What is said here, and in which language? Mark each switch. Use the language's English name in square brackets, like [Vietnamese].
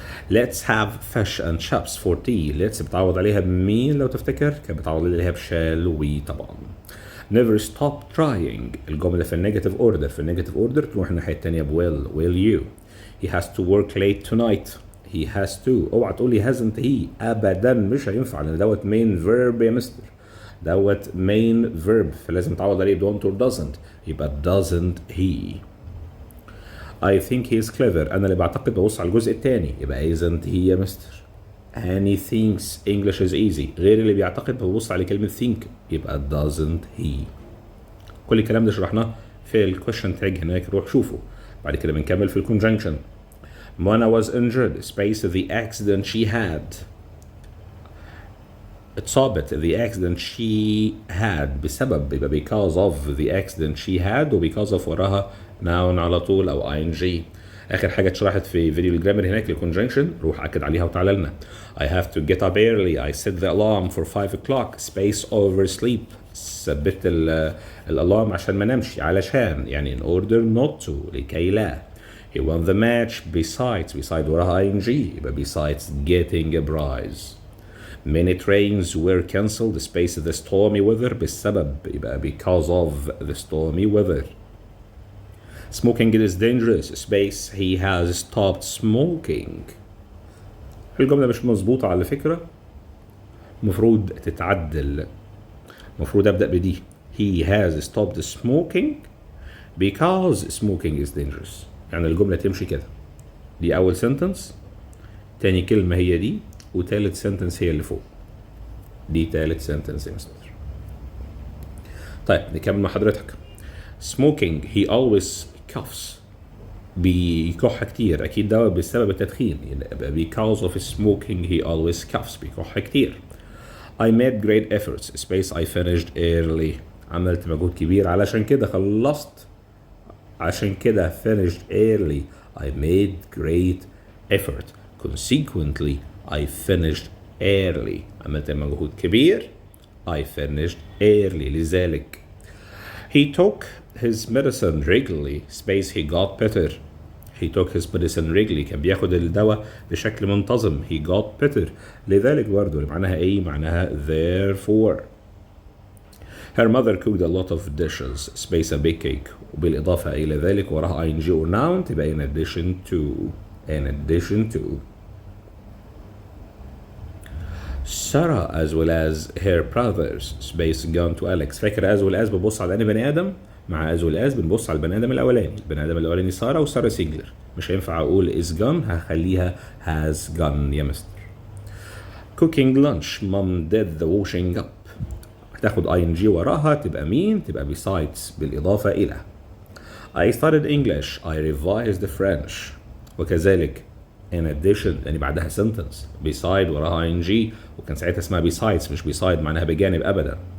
[English] let's have fish and chips for tea. [Arabic] let's بتعوض عليها بمين لو تفتكر كانت بتعوض عليها بشال we طبعا. [English] never stop trying [Arabic] الجمله في النيجاتيف اوردر تروح الناحيه الثانيه will you. [English] he has to work late tonight. [Arabic] he has to اوعى تقول لي [English] hasn't he [Arabic] ابدا مش هينفع لان دوت main verb يا مستر دوت main verb فلازم تعوض عليه don't or doesn't يبقى [English] doesn't he. I think he is clever. [Arabic] أنا اللي بعتقد ببص على الجزء الثاني يبقى [English] isn't he [Arabic] يا مستر. [English] and he thinks English is easy. [Arabic] غير اللي بيعتقد ببص على كلمة think يبقى [English] doesn't he. [Arabic] كل الكلام ده شرحناه في الكويشن تاج هناك، روح شوفه. بعد كده بنكمل في الكونجنكشن. [English] Mona was injured space the accident she had. [Arabic] اتصابت [English] the accident she had بسبب، يبقى because of the accident she had، و because of وراها noun [Arabic] على طول أو [English] ing. [Arabic] آخر حاجة اتشرحت في فيديو الجرامر هناك للكونجنكشن، روح أكد عليها وتعالى لنا. [English] I have to get up early. I set the alarm for 5 o'clock space oversleep. [Arabic] ثبت الألارم عشان ما نمشي، علشان يعني [English] in order not to [Arabic] لكي لا. [English] He won the match besides [Arabic] وراها [English] ing يبقى besides getting a prize. Many trains were cancelled space the stormy weather [Arabic] بسبب، يبقى [English] because of the stormy weather. Smoking is dangerous space he has stopped smoking. [Arabic] الجملة مش مظبوطة على فكرة، مفروض تتعدل. مفروض أبدأ بدي [English] he has stopped smoking because smoking is dangerous. [Arabic] يعني الجملة تمشي كده، دي أول sentence، تاني كلمة هي دي، وتالت sentence هي اللي فوق. دي تالت sentence يا مستر. طيب نكمل مع حضرتك. [English] Smoking he always coughs. [Arabic] بيكح كتير، أكيد ده بسبب التدخين، يبقى [English] because of smoking he always coughs، [Arabic] بيكح كتير. [English] I made great efforts space I finished early. [Arabic] عملت مجهود كبير علشان كده خلصت، عشان كده [English] finished early. I made great effort. Consequently I finished early. [Arabic] عملت مجهود كبير. [English] I finished early. [Arabic] لذلك [English] he took his medicine regularly space he got better. He took his medicine regularly. [Arabic] كان بياخد الدواء بشكل منتظم. [English] He got better. [Arabic] لذلك برضه اللي معناها ايه؟ معناها therefore. [English] Her mother cooked a lot of dishes space a big cake. [Arabic] وبالإضافة إلى ذلك وراها ing or noun تبقى [English] in addition to. In addition to. Sarah as well as her brothers space gone to Alex. [Arabic] فاكر as well as ببص على أي بني آدم، مع as well as بنبص على البني آدم الأولاني. البني آدم الأولاني سارة، وسارة سينجلر، مش هينفع أقول is gone، هخليها [English] has gone [Arabic] يا مستر. [English] Cooking lunch mom did the washing up. [Arabic] هتاخد ing وراها تبقى مين؟ تبقى [English] besides [Arabic] بالإضافة إلى. [English] I studied English. I revised French. [Arabic] وكذلك [English] in addition [Arabic] يعني بعدها sentence beside وراها ing، وكان ساعتها اسمها besides مش beside معناها بجانب أبدا.